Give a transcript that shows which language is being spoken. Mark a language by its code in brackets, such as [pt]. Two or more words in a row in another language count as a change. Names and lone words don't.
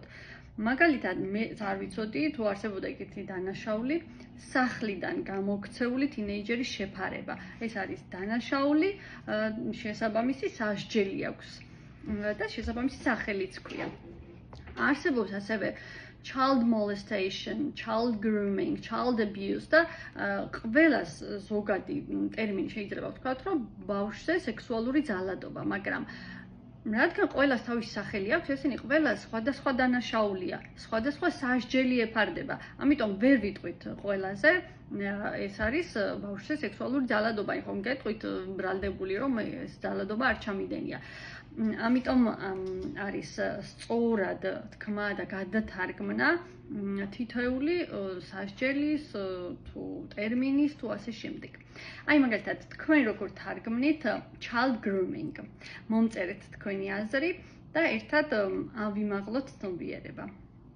[ka] მაგალითად, მე არ ვიცოდი თუ არსებობდა ეგეთი დანაშაული, სახლიდან გამოქცეული თინეიჯერის შეფარება. ეს არის დანაშაული, შესაბამისი სასჯელი აქვს და შესაბამისი სახელიც ჰქვია. არსებობს ასევე [en] child molestation, child grooming, child abuse [ka] და ყველას ზოგადი ტერმინი შეიძლება ვთქვათ, რომ ბავშვზე სექსუალური ძალადობა, მაგრამ რადგან ყველას თავისი სახელი აქვს, ესენი ყველა სხვადასხვა დანაშაულია, სხვადასხვა სასჯელი ეფარდება. ამიტომ ვერ ვიტყვით ყველაზე, ეს არის ბავშვზე სექსუალური ძალადობა. ხომ გეტყვით ბრალდებული, რომ ეს ძალადობა არ ჩამიდენია. ამიტომ არის სწორად თქმა და გადათარგმნა თითოეული სასჯელის თუ ტერმინის თუ ასე შემდეგ. აი მაგალითად, თქვენ როგორ თარგმნით [en] child grooming. [ka] მომწერეთ თქვენი აზრი და ერთად ავიმაღლოთ ცნობიერება.